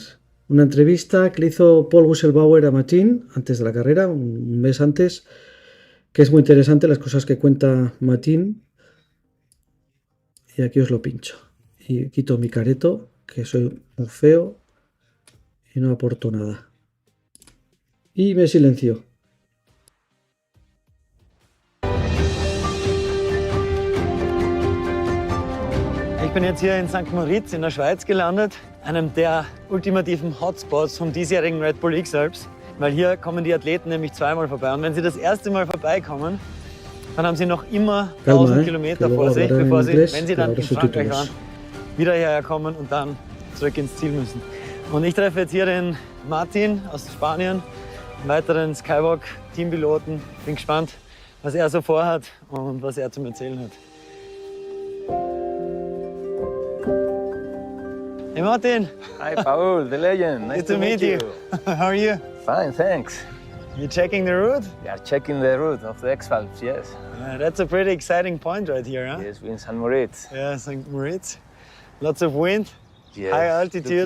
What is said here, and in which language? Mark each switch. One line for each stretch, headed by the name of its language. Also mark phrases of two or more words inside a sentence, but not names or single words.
Spanish: Una entrevista que le hizo Paul Whistlebauer a Matin antes de la carrera, un mes antes, que es muy interesante las cosas que cuenta Matin. y aquí os lo pincho. Y quito mi careto, que soy muy feo y no aporto nada. Y me silencio.
German: Ich bin jetzt hier in St. Moritz in der Schweiz gelandet, einem der ultimativen Hotspots vom diesjährigen Red Bull X-Alps, weil hier kommen die Athleten nämlich zweimal vorbei. Und wenn sie das erste Mal vorbeikommen, dann haben sie noch immer 1000 Kilometer vor sich, bevor sie, wenn sie dann in Frankreich waren, wieder hierher kommen und dann zurück ins Ziel müssen. Und ich treffe jetzt hier den Martin aus Spanien, einen weiteren Skywalk-Teampiloten. Bin gespannt, was er so vorhat und was er zum Erzählen hat. Hey Martin!
English: Hi Paul, the legend. Nice to meet you. How are you? Fine, thanks. You checking the route? We are checking the route of the X-Alps, yes. That's a pretty exciting point right here, huh? Yes, we're in St. Moritz. Yeah, St. Moritz. Lots of wind, Yes, high altitude.